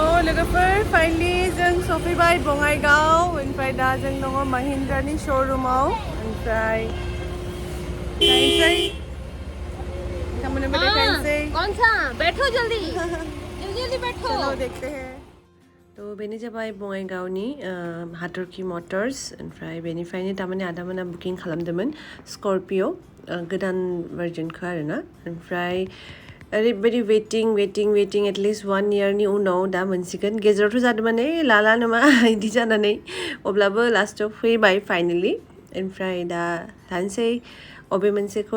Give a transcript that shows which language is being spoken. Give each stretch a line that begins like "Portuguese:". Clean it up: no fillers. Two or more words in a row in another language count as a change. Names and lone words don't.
Bodo: लोगोफोर फाइनलि जों सफैबाय बङाइगाव ओमफ्राय दा जों दङ महिन्द्रानि श'रुमाव ओमफ्राय नायनोसै नोंथांमोननोबो देखायनोसै
Hindi: कौन सा बैठो जल्दी जल्दी बैठो चलो देखते हैं तो
Bodo: बेनो जाबाय बङाइगावनि हाथरखि मटर्स ओमफ्राय बेनिफ्रायनो थारमाने आदामोना बुकिं खालामदोंमोन स्कर्पिय' गोदान भार्जनखौ आरोना ओमफ्राय ओरैबायदि वेटिं एटलिस्ट 1 इयारनि उनाव दा मोनसिगोन गेजेरावथ' जादोंमोन लाला नामा बिदि जानानै अब्लाबो लास्टआव फैबाय फाइनेलि ओमफ्राय दा थानोसै अबे मोनसेखौ